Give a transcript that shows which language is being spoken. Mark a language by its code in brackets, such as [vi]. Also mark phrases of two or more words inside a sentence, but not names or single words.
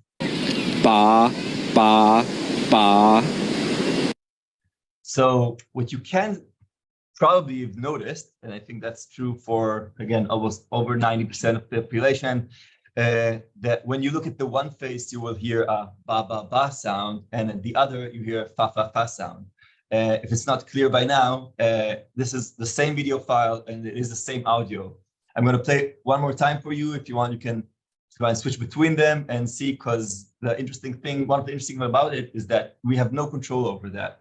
[en] Ba, ba, ba. So what you can probably have noticed, and I think that's true for, again, almost over 90% of the population, that when you look at the one face, you will hear a ba, ba, ba sound, and at the other, you hear a fa, fa, fa sound. If it's not clear by now, this is the same video file, and it is the same audio. I'm going to play it one more time for you. If you want, you can try and switch between them and see, because one of the interesting things about it is that we have no control over that.